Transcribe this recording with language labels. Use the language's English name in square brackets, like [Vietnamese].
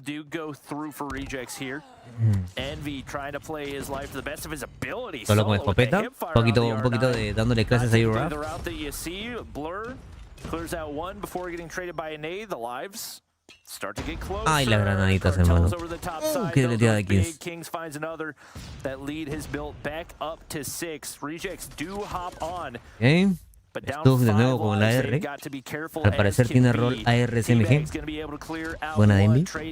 [English] Go through for rejects here. Envy trying to play his life to the best of his ability. [Spanish] Solo con escopeta, un poquito de dándole clases a Euraf. [English] Blur clears out one before getting traded by a nade. The lives start to get close. [Spanish] Ay, las granaditas, hermano. Qué deleteada de Kings. [English] Kings finds another. That lead has built back up to 6. Rejects do hop on. [Spanish] Okay. Esto de nuevo con la R. Al parecer tiene rol ARSMG. Buena de Envy.